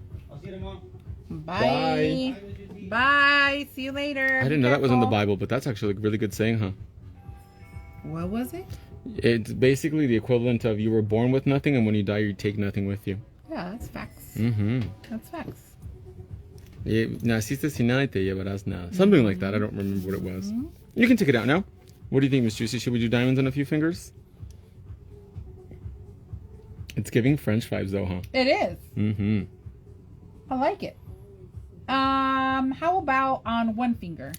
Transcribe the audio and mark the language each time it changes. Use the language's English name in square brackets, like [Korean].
[English] I'll see you tomorrow. Bye. Bye. See you later. I didn't know that was in the Bible, but that's actually a really good saying, huh? What was it? It's basically the equivalent of you were born with nothing and when you die you take nothing with you. Yeah, that's facts. Mm-hmm. That's facts. [Spanish] Naciste sin nada y te llevarás nada. [English] Something like that. I don't remember what it was. You can take it out now. What do you think, Miss Juicy? Should we do diamonds on a few fingers? It's giving French vibes though, huh? It is. Mm-hmm. I like it. How about on one finger?